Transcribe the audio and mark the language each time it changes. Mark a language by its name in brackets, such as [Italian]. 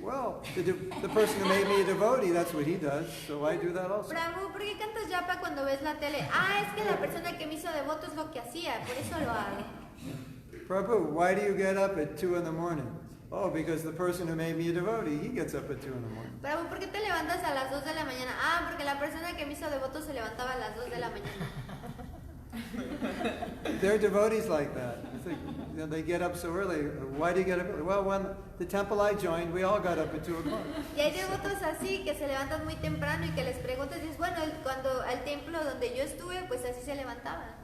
[English] Well, the person who made me a devotee, that's what he does, so I do that also. [Spanish] Prabhu, ¿por qué cantas japa cuando ves la tele? Ah, es que la persona que me hizo devoto es lo que hacía, por eso lo hago. [English] Prabhu, why do you get up at 2 in the morning? Oh, because the person who made me a devotee, he gets up at 2 in the morning. [Spanish] Prabhu, ¿por qué te levantas a las 2 de la mañana? Ah, porque la persona que me hizo devoto se levantaba a las 2 de la mañana. [English] There are devotees like that. You think, they get up so early. Why do you get up early? Well, when the temple I joined, we all got up at 2 o'clock. [Spanish] Y hay devotos así que se levantan muy temprano y que les preguntas, dices, bueno, cuando al templo donde yo estuve, pues así se levantaban.